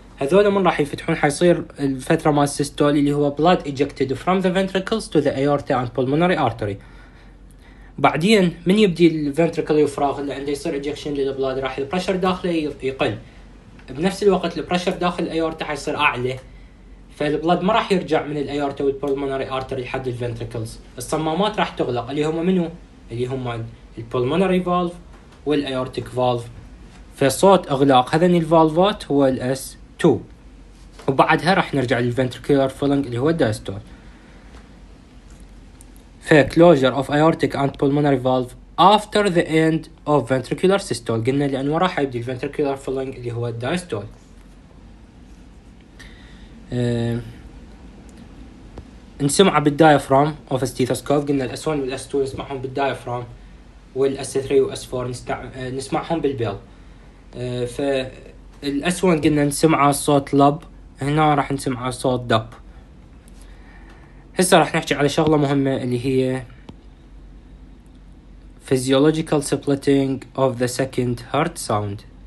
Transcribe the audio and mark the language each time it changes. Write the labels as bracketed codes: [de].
[ar] هذول من راح يفتحون حيصير الفتره مال السيستول اللي هو [en] blood ejected from the ventricles to the aorta and pulmonary artery. [ar] بعدين من يبدي الفنتريكل يفرغ اللي عنده يصير اجكشن للبلاد، راح البريشر داخله يقل، بنفس الوقت البريشر داخل الايورتا حيصير اعلى، فالبلاد ما راح يرجع من الايورتا والبلمونري ارتري لحد الفنتريكلز. الصمامات راح تغلق اللي هم منو؟ اللي هم البلمونري فالف والايورتيك فالف. فصوت اغلاق هذين الفالفات هو الاس 2. وبعدها راح نرجع للفنتريكولار فيلنج اللي هو الدايستول. [en] closure of aortic and pulmonary valve after the end of ventricular systole. [ar] قلنا لأن وراه حيبدي الventricular filling اللي هو الدايستول. نسمعه بالدايفرام [en] of a stethoscope. [ar] قلنا الاس 1 والاس 2 نسمعهم بالدايفرام، والاس 3 والاس 4 نسمعهم بالبيل. فالاس 1 قلنا نسمعه صوت لب، هنا راح نسمعه صوت دب. هسه راح نحكي على شغلة مهمة اللي هي [en] physiological splitting of the second heart sound.